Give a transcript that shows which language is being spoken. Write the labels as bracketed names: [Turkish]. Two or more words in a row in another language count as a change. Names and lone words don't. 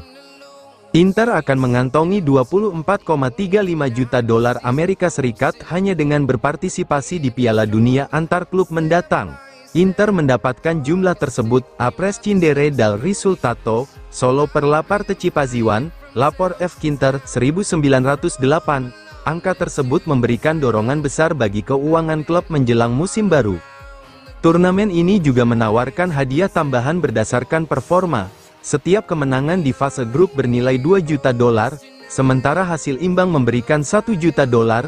[Indonesian] Inter akan mengantongi 24,35 juta dolar Amerika Serikat hanya dengan berpartisipasi di Piala Dunia antar klub mendatang. Inter mendapatkan jumlah tersebut [Italian] a prescindere dal risultato solo per la partecipazione, [Indonesian] lapor F. Kinter 1908. Angka tersebut memberikan dorongan besar bagi keuangan klub menjelang musim baru. Turnamen ini juga menawarkan hadiah tambahan berdasarkan performa. Setiap kemenangan di fase grup bernilai 2 juta dolar, sementara hasil imbang memberikan 1 juta dolar.